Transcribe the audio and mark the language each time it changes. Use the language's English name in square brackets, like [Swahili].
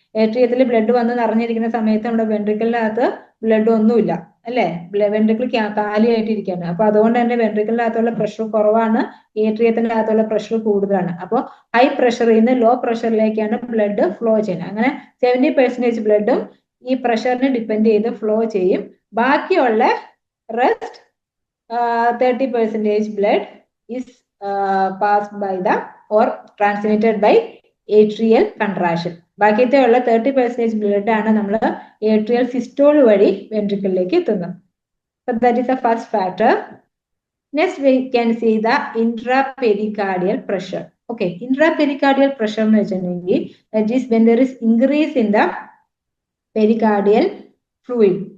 [Malayalam] ഏട്രിയത്തിൽ blood വന്ന് നിറഞ്ഞിരിക്കുന്ന സമയത്ത് നമ്മുടെ വെൻട്രിക്കിളിനകത്ത് ബ്ലഡ് ഒന്നുമില്ല അല്ലെ? വെൻട്രിക്കിൾ കാലിയായിട്ടിരിക്കുകയാണ്. അപ്പൊ അതുകൊണ്ട് തന്നെ വെൻട്രിക്കിളിനകത്തുള്ള പ്രഷർ കുറവാണ്, ഏട്രിയത്തിനകത്തുള്ള പ്രഷർ കൂടുതലാണ്. അപ്പോൾ ഹൈ പ്രഷറിൽ നിന്ന് ലോ പ്രഷറിലേക്കാണ് ബ്ലഡ് ഫ്ലോ ചെയ്യുന്നത്. അങ്ങനെ 70% ബ്ലഡും ഈ പ്രഷറിനെ ഡിപ്പെൻഡ് ചെയ്ത് ഫ്ലോ ചെയ്യും. ബാക്കിയുള്ള [English] Rest 30% blood is passed by the or transmitted by atrial contraction. [Malayalam] ബാക്കിയത്തെ ഉള്ള 30% ബ്ലഡ് ആണ് നമ്മൾ ഏട്രിയൽ സിസ്റ്റോൾ വഴി വെൻട്രിക്കിളിലേക്ക് എത്തുന്നത്. [English] So that is the first factor. Next we can see the intrapericardial pressure. Okay, intrapericardial pressure [Malayalam] എന്ന് വെച്ചിട്ടുണ്ടെങ്കിൽ [English] that is when there is increase in the pericardial fluid.